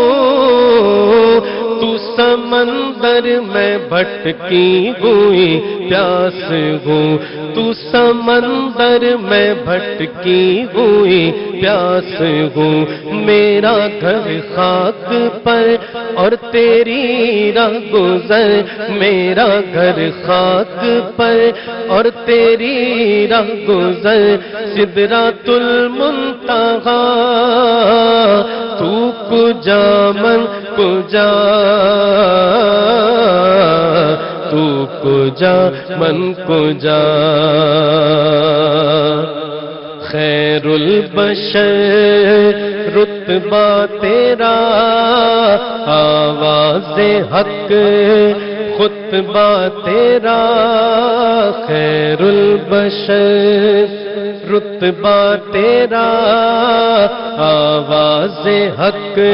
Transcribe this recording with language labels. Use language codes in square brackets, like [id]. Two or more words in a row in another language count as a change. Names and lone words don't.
[ur] تو سمندر میں بھٹکی ہوئی پیاس ہوں، تو سمندر میں بھٹکی ہوئی پیاس ہوں، میرا گھر خاک پر اور تیری راہ گزر، میرا گھر خاک پر اور تیری راہ گزر، سدرۃ المنتہا، [fa] تو کجا من کجا، تو کجا من کجا، [ur] خیر البشر رتبہ تیرا، آواز حق خطبہ تیرا، خیر البشر رتبہ تیرا، آواز حق